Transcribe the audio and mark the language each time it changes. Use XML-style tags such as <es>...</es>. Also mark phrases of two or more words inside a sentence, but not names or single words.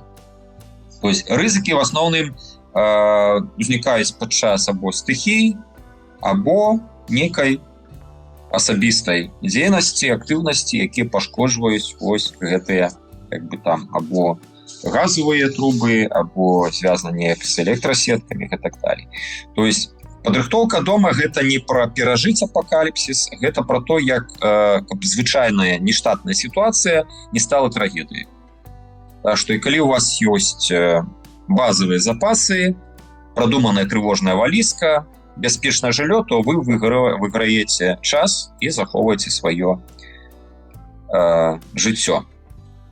<ru>То есть</ru> <be>рызыкі в асноўным узнікаюць падчас або стыхій, або нейкай асабістай дзейнасці, актыўнасці, якія пашкоджваюць вось гэтыя або газовыя трубы, або звязаны неяк з электрасеткамі і так далее.</be> <ru>То есть</ru> <be>падрыхтоўка дома гэта не пра перажыць апакаліпсіс, гэта пра то, як каб звычайная нештатная сітуацыя не стала трагедыяй. Так што і калі у вас ёсць базовыя запасы, прадуманая трывожная валізка, бяспечнае жыллё, то вы выйграеце час і захоўваеце сваё жыццё.</be>